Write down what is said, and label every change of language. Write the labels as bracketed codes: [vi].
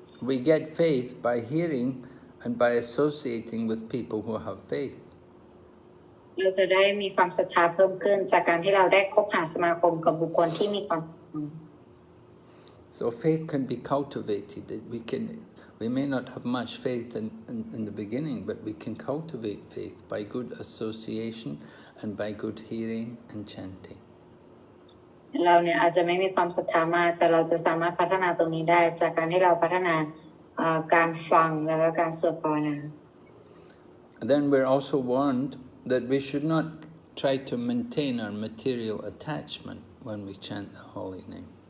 [en] We get faith by hearing and by associating with people who have faith. [th] เราจะได้มีความศรัทธาเพิ่มขึ้นจากการที่เราได้คบหาสมาคมกับบุคคลที่มีความ [en] So faith can be cultivated. We may not have much faith in the beginning, but we can cultivate faith by good association and by good hearing and chanting. [th] เราเนี่ยอาจจะไม่มีความศรัทธามากแต่เราจะสามารถพัฒนาตรงนี้ได้จากการที่เราพัฒนาการฟังแล้วก็การสวดภาวนา [en] Then we're also warned that we should not try to maintain our material attachment when we chant the holy name.